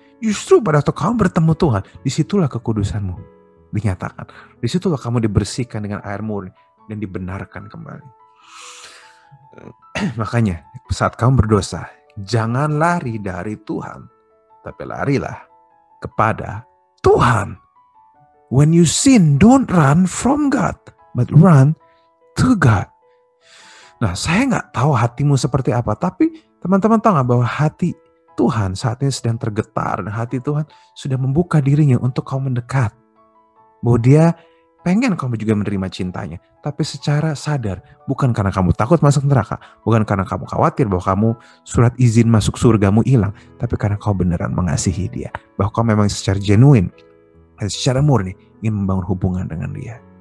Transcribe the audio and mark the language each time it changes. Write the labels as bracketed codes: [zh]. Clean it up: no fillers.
[id] Justru pada waktu kamu bertemu Tuhan, disitulah kekudusanmu dinyatakan. Disitulah kamu dibersihkan dengan air murni dan dibenarkan kembali. Makanya saat kamu berdosa, jangan lari dari Tuhan, tapi larilah kepada Tuhan. [en] When you sin, don't run from God, but run to God. [id] Nah, saya nggak tahu hatimu seperti apa, tapi teman-teman tahu nggak bahwa hati Tuhan saat ini sedang tergetar dan hati Tuhan sudah membuka dirinya untuk kamu mendekat. Bahwa dia pengen kamu juga menerima cintanya, tapi secara sadar, bukan karena kamu takut masuk neraka, bukan karena kamu khawatir bahwa kamu surat izin masuk surgamu hilang, tapi karena kau beneran mengasihi dia, bahwa kau memang secara genuine, secara murni ingin membangun hubungan dengan dia.